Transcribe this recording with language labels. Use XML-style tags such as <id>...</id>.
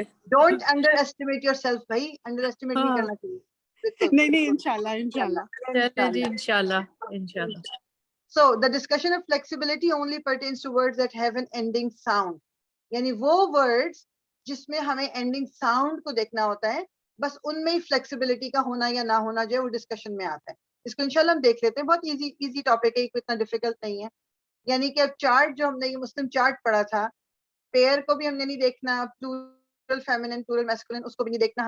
<en>don't underestimate yourself بھائی, underestimate</en> <ur>نہیں کرنا چاہیے. نہیں انشاءاللہ انشاءاللہ. چلے جی انشاءاللہ انشاءاللہ.</ur> <en>So the discussion of flexibility only pertains to words that have an ending sound.</en> <ur>یعنی وہ words جس میں ہمیں ending sound کو دیکھنا ہوتا ہے, بس ان میں ہی flexibility کا ہونا یا نہ ہونا جو ہے وہ ڈسکشن میں آتا ہے. اس کو انشاءاللہ ہم دیکھ لیتے ہیں, بہت ایزی ٹاپک ہے, کوئی اتنا ڈیفیکلٹ نہیں ہے. یعنی کہ اب چارٹ جو ہم نے یہ مسلم چارٹ پڑھا تھا, پیئر کو بھی ہم نے نہیں دیکھنا, پلورل فیمینن پلورل میسکولین اس کو بھی نہیں دیکھنا.</ur>